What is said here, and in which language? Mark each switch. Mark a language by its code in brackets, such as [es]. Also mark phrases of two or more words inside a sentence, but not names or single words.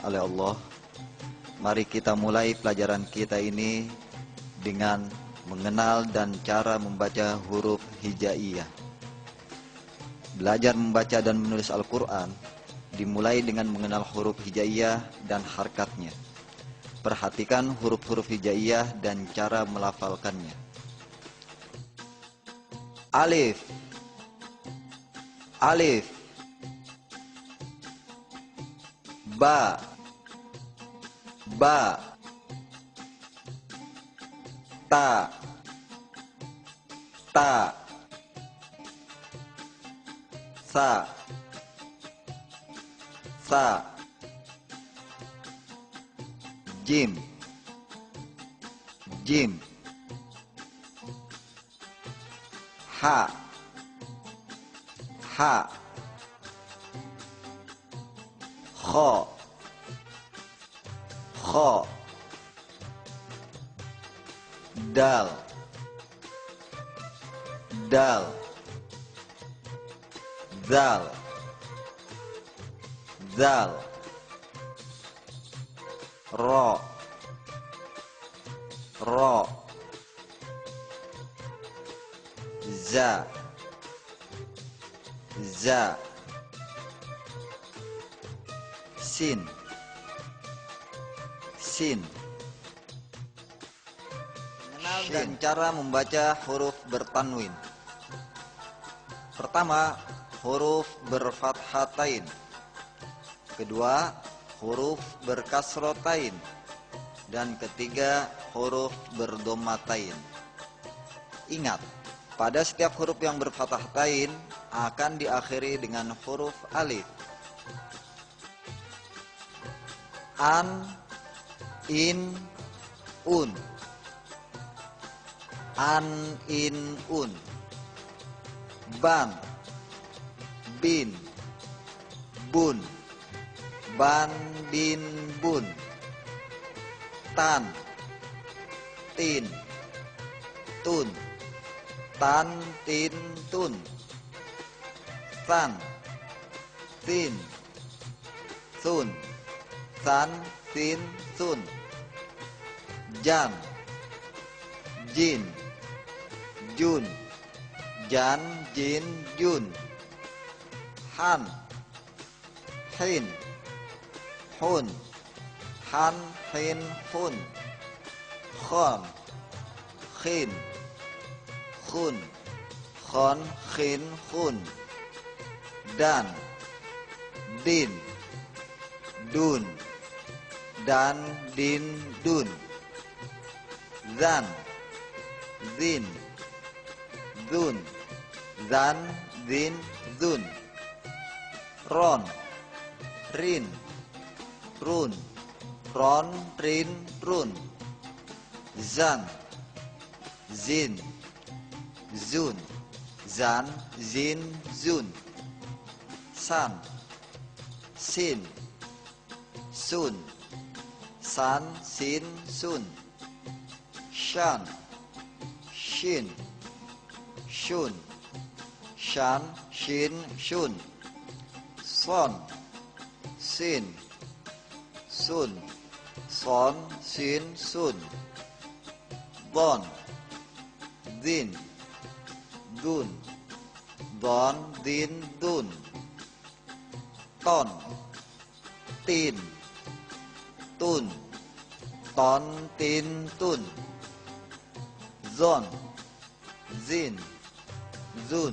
[id] oleh Allah, mari kita mulai pelajaran kita ini dengan mengenal dan cara membaca huruf hijaiyah. Belajar membaca dan menulis Al-Quran dimulai dengan mengenal huruf hijaiyah dan harkatnya. Perhatikan huruf-huruf hijaiyah dan cara melafalkannya. Alif, alif. Ba, ba. Ta, ta. Sa, sa. Jim, jim. Ha, ha. Kho, kho. Dal, dal. Zal, zal. Ro, ro. Za, za. Sin, sin. Mengenal dan cara membaca huruf bertanwin. Pertama, huruf berfathatain. Kedua, huruf berkasrotain. Dan ketiga, huruf berdhomatain. Ingat, pada setiap huruf yang berfathatain akan diakhiri dengan huruf alif. An, in, un. An, in, un. Ban, bin, bun. Ban, bin, bun. Tan, tin, tun. Tan, tin, tun. San, sin, sun. San, sin, sun. Jan, jin, jun. Jan, jin, jun. Han, hin, hun. Han, hin, hun. Khon, khin, khun. Khon, khin, khun. Dan, din, dun. Dan, din, dun. Zan, zin, zun. Zan, zin, zun. Ron, rin, run. Ron, rin, run. Zan, zin, zun. Zan, zin, zun. San, sin, sun. San, sin, sun. Shan, shin, shun. Shan, shin, shun. Son, sin, sun. Son, sin, sun. Don, din, dun. Don, din, dun. Ton, tin, tun. Ton, tin, tun. Zon, zin, zun.